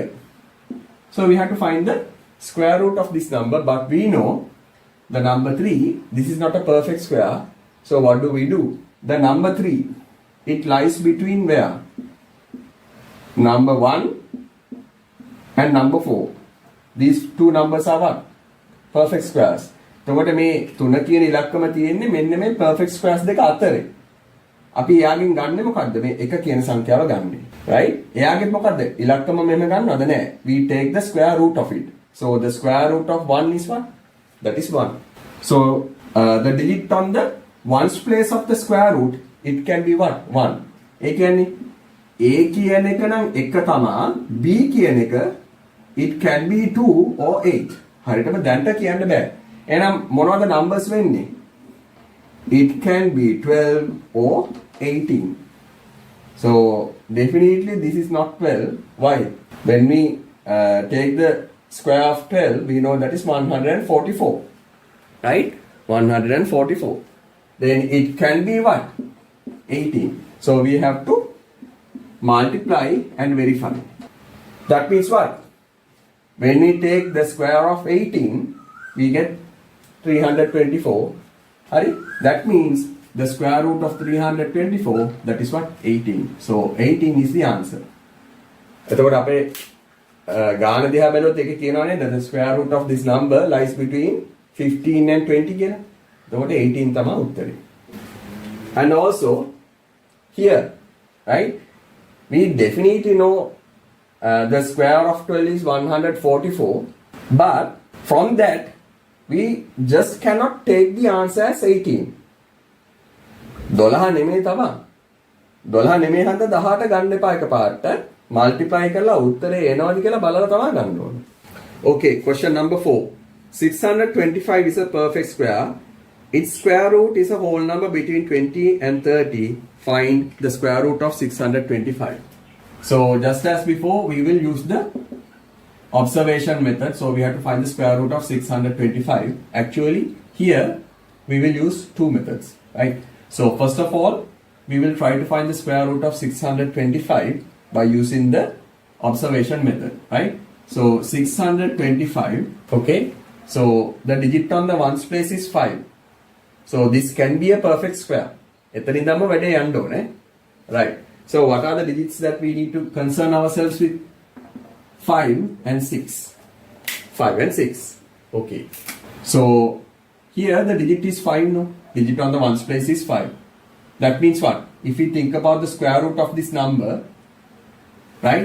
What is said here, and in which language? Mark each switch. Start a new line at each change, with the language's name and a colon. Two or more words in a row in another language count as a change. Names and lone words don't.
English: So we have to find the square root of this number, but we know the number 3, this is not a perfect square. So what do we do? The number 3, it lies between where? Number 1 and number 4. These two numbers are what? Perfect squares.
Sinhala: එතකොට මේ 3 කියන ඉලක්කම තියෙන්නේ මෙන්න මේ
English: perfect squares
Sinhala: දෙක අතරේ. අපි එයාගෙන් ගන්නෙ මොකද්ද? මේ 1 කියන සංඛ්‍යාව ගන්නෙ. Right? එයාගෙත් මොකද්ද? ඉලක්කම මෙහෙම ගන්නවද නැහැ.
English: We take the square root of it. So the square root of 1 is what? That is 1. So the digit on the ones place of the square root, it can be what? 1.
Sinhala: ඒ කියන්නේ A කියන එක නම් 1 තමා, B කියන එක
English: it can be 2 or 8.
Sinhala: හරියටම දැන්ට කියන්න බෑ. එහෙනම් මොනවද numbers වෙන්නේ?
English: It can be 12 or 18. So definitely this is not 12. Why? When we take the square of 12, we know that is 144. Right? 144. Then it can be what? 18. So we have to multiply and verify. That means what? When we take the square of 18, we get 324. Hurry. That means the square root of 324, that is what? 18. So 18 is the answer.
Sinhala: එතකොට අපේ ගාන දිහා බැලුවොත් ඒකේ කියනවා නේද
English: the square root of this number lies between 15 and 20
Sinhala: කියලා. එතකොට 18 තමයි උත්තරේ.
English: And also here, right? We definitely know the square of 12 is 144, but from that we just cannot take the answer as 18.
Sinhala: 12 නෙමෙයි තමයි. 12 නෙමෙයි හන්ද 18 ගන්න එපා එකපාරට. multiply කරලා උත්තරේ එනවද කියලා බලලා තමයි ගන්න ඕනේ.
English: Okay, question number 4. 625 is a perfect square. Its square root is a whole number between 20 and 30. Find the square root of 625. So just as before, we will use the observation method. So we have to find the square root of 625. Actually, here we will use two methods, right? So first of all, we will try to find the square root of 625 by using the observation method, right? So 625, okay? So the digit on the ones place is 5. So this can be a perfect square.
Sinhala: එතනින්දම වැඩේ යන්න ඕනේ.
English: Right. So what are the digits that we need to concern ourselves with? 5 and 6. 5 and 6. Okay. So here the digit is 5, no? Digit on the ones place is 5. That means what? If we think about the square root of this number, right?